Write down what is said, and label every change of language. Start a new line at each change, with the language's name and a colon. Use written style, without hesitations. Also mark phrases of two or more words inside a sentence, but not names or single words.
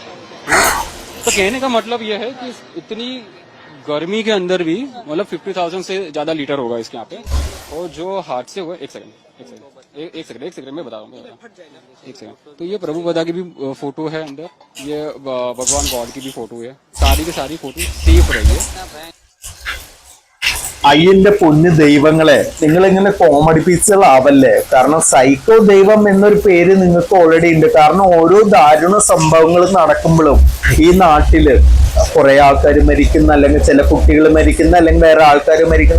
Hindi: तो कहने का मतलब ये है कि इतनी गर्मी के अंदर भी मतलब 50,000 से ज्यादा लीटर होगा इसके यहाँ पे। और जो हादसे हुए, एक सेकंड मैं बता रहा हूँ, एक सेकंड। तो ये प्रभु पदा की भी फोटो है अंदर, ये भगवान गॉड की भी फोटो है, सारी की सारी फोटो सेफ रही है।
Malayalam: അയ്യന്റെ പൊന്ന് ദൈവങ്ങളെ, നിങ്ങൾ ഇങ്ങനെ കോമഡി പീസുകളാവല്ലേ. കാരണം സൈക്കോ ദൈവം എന്നൊരു പേര് നിങ്ങൾക്ക് ഓൾറെഡി ഉണ്ട്. കാരണം ഓരോ ദാരുണ സംഭവങ്ങൾ നടക്കുമ്പോഴും ഈ നാട്ടില് കുറെ ആൾക്കാർ മരിക്കുന്ന, അല്ലെങ്കിൽ ചില കുട്ടികൾ മരിക്കുന്ന, അല്ലെങ്കിൽ വേറെ ആൾക്കാർ മരിക്കുന്ന.